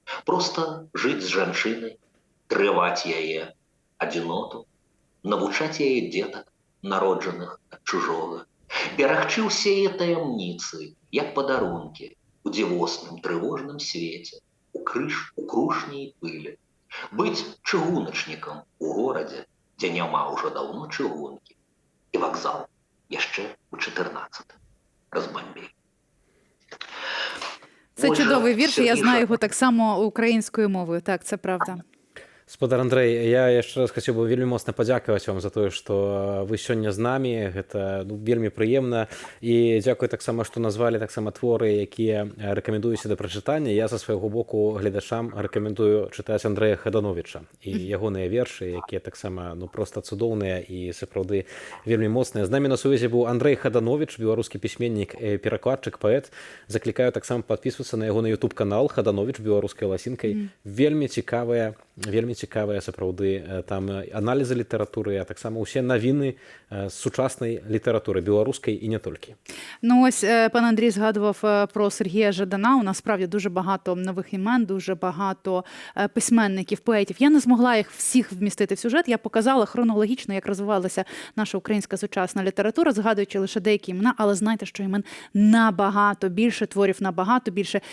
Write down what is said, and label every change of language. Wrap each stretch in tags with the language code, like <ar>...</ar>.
<be>Проста жыць з жанчынай, трываць яе адзіноту, навучаць яе дзетак, народжаных ад чужога, берагчы ўсе яе таямніцы, як падарункі, у дзівосным трывожным свеце, у крушні і пылі. Быць чыгуначнікам у горадзе, дзе няма ўжо даўно чыгункі, і вакзал яшчэ у 14-м разбамбілі.</be> <uk>Це чудовий вірш, і я знаю його так само українською мовою. Так, це правда.</uk> <be>Спадар Андрэй, я яшчэ раз хацеў бы вельмі моцна падзякаваць вам за тое, што вы сёння з намі. Гэта вельмі прыемна. І дзякуй таксама, што назвалі таксама творы, якія рэкамендуюся да прачытання. Я са свайго боку гледачам рэкамендую чытаць Андрэя Хадановіча і ягоныя вершы, якія таксама проста цудоўныя і сапраўды вельмі моцныя. З намі на сувязі быў Андрэй Хадановіч, беларускі пісьменнік, перакладчык, паэт. Заклікаю таксама падпісвацца на ягоны YouTube-канал «Хадановіч» беларускай ласінкай. Вельмі цікавыя сапраўды там аналізы літаратуры, а таксама ўсе навіны з сучаснай літаратури,</be> <uk>білоруської і не тільки. Ну ось пан Андрій згадував про Сергія Жадана. У нас справді дуже багато нових імен, дуже багато письменників, поетів. Я не змогла їх всіх вмістити в сюжет. Я показала хронологічно, як розвивалася наша українська сучасна література, згадуючи лише деякі імена, але знайте, що імен набагато більше, творів набагато більше.</uk>